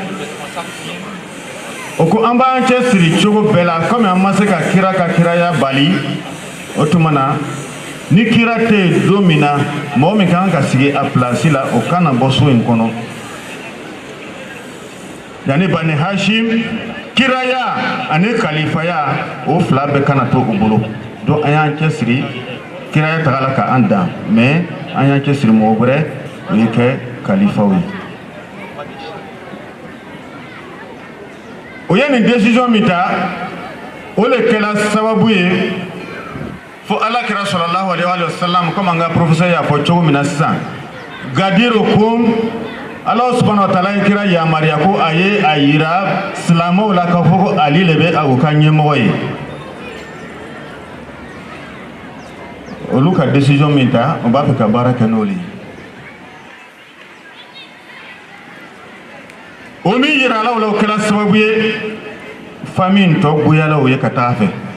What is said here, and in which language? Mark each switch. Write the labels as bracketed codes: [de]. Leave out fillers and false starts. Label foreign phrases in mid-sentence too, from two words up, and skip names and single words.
[bm] o ko an b'an cɛ siri cogo bɛɛ la komi an ma se ka kira ka kiraya bali o tuma na ni kira tɛ yen don min na mɔgɔ min kan ka sigi a place la o kana bɔ so in kɔnɔ yanni Bani Hashim kiraya ani kalifaya o fila bɛɛ kana to u bolo donc an y'an cɛ siri kiraya tagala ka an dan mais an y'an cɛ siri mɔgɔ wɛrɛ o ye kɛ kalifaw ye o ye nin décision min ta o le kɛla sababu ye fo alakira [ar] صلى الله عليه وسلم [bm] comme an ka professeur y'a fɔ cogo min na sisan gadirukum [ar] الله سبحانه وتعالى [bm] ye kira yamariya ko a ye a yira silamɛw la k'a fɔ ko ali le bɛ u ka ɲɛmɔgɔ ye olu ka décision min ta o b'a fɛ ka baara kɛ n'olu ye o min yira la o la o kɛra sababu ye famille tɔ goyala o ye ka taa fɛ